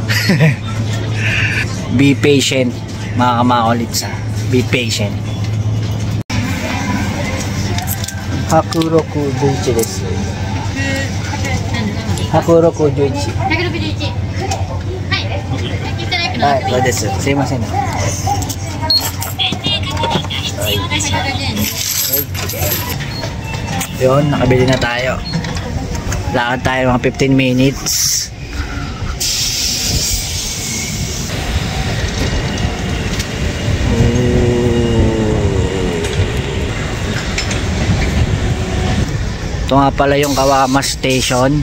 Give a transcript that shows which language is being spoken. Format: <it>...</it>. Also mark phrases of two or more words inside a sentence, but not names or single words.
<en>Be patient</en> <tl>mga kamakulits ha.</tl> <en>Be patient.</en> <ja>Hakuroku 11 です。161。161。はい、そうです。すいません。はい。</ja> <tl>Yun, nakabili na tayo. Lakad tayo mga 15 minutes. Ito nga pala yung Kawama Station.</tl>